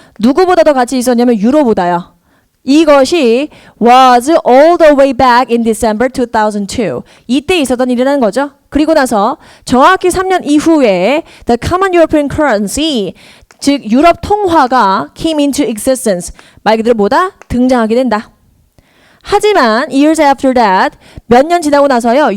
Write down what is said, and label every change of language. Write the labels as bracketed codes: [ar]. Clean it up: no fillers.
[ko] 누구보다 더 가치 있었냐면 유로보다요. [en] 이것이 was all the way back in December 2002. [ko] 이때 있었던 일이라는 거죠. 그리고 나서 정확히 3년 이후에 the common European currency, 즉 유럽 통화가 came into existence. 말 그대로 뭐다? 등장하게 된다. 하지만 years after that, 몇 년 지나고 나서요.